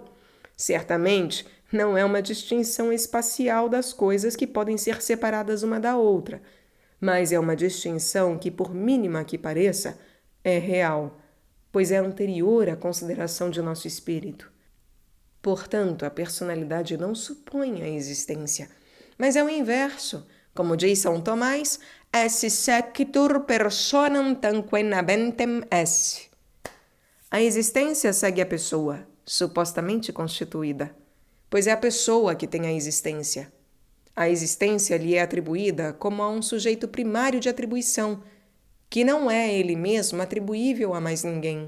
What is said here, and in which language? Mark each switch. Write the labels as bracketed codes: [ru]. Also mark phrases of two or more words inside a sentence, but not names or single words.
[pt] Certamente, não é uma distinção espacial das coisas que podem ser separadas uma da outra, mas é uma distinção que, por mínima que pareça, é real, pois é anterior à consideração de nosso espírito. Portanto, a personalidade não supõe a existência, mas é o inverso. Como diz São Tomás, [la] esse sequitur personam tanquam habentem esse. [pt] A existência segue a pessoa, supostamente constituída, pois é a pessoa que tem a existência. A existência lhe é atribuída como a um sujeito primário de atribuição, que não é ele mesmo atribuível a mais ninguém.